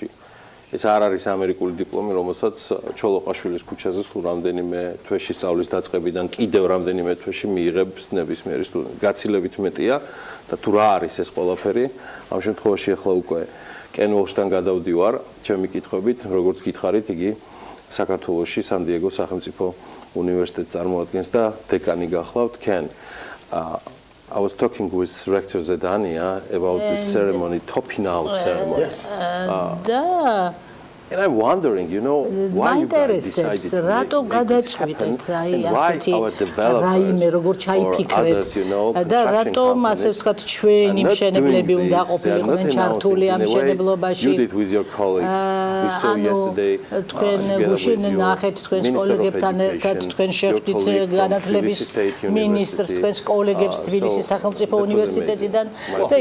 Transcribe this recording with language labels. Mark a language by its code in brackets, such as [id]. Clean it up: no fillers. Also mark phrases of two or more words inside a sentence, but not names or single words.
[ka] ეს არ არის ამერიკული დიპლომი, რომელსაც ჩოლოყაშვილის ქუჩაზე სულ რამდენიმე თვეში სწავლის დაწყებიდან კიდევ რამდენიმე თვეში მიიღებს ნებისმიერი სტუდენტი. გაცილებით მეტია და თუ რა არის ეს ყველაფერი, ამ შემთხვევაში ახლა უკვე კენ ვოლშთან გადავდივარ, ჩემი კითხვებით, როგორც გითხარით, იგი საქართველოში სან-დიეგოს სახელმწიფო უნივერსიტეტს წარმოადგენს და დეკანი გახლავთ. [en] Ken, I was talking with Rector Zedania about this ceremony, topping out ceremony. Да. And I'm wondering, you know, why you guys decided to [ka] რატო გადაწყვიტეთ აი ასეთი რაიმე როგორ ჩაიფიქრეთ და რატომ ასე ვთქვათ ჩვენი მშენებლები უნდა ყოფილიყვნენ ჩართული ამ მშენებლობაში ანუ თქვენ გუშინ ნახეთ თქვენს კოლეგებთან ერთად თქვენ შეხვდით განათლების მინისტრს თქვენს კოლეგებს თბილისის სახელმწიფო უნივერსიტეტიდან და